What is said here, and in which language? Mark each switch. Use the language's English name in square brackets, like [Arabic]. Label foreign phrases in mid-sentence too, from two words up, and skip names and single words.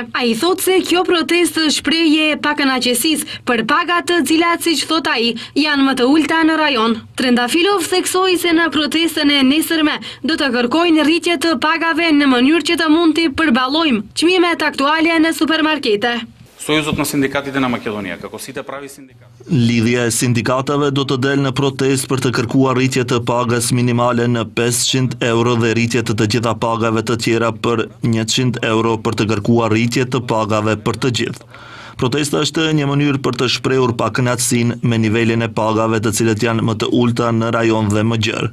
[Albanian] Ai thotë se kjo protestë shprehje e pakënaqësisë për pagat të cilat, siç thot ai, janë më të ulta në rajon. Trendafilov theksoi se në protestën e nesërme do të kërkojnë rritje të pagave në mënyrë që të mund të përballojmë çmimet aktuale në supermarkete. [Macedonian] Союзот на синдикатите на Македонија, како сите прави синдикати. [Albanian] Lidhja e sindikatave do të delë në protest për të kërkuar rritje të pagës minimale në 500 euro dhe rritje të gjitha pagave të tjera për 100 euro për të kërkuar rritje të pagave për të gjithë. Protesta është një mënyrë për të shprehur pakënaqësinë me nivelin e pagave të cilët janë më të ulta në rajon dhe më gjerë.